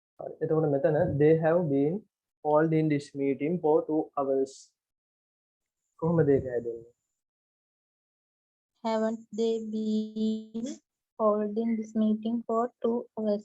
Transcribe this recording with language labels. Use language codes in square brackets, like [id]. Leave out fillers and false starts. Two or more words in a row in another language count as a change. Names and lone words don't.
[si] එතකොට මෙතන [en] they have been holding this meeting for 2 hours. [si] කොහොමද ඒක හැදෙන්නේ? [en] Haven't they been holding this meeting for 2 hours?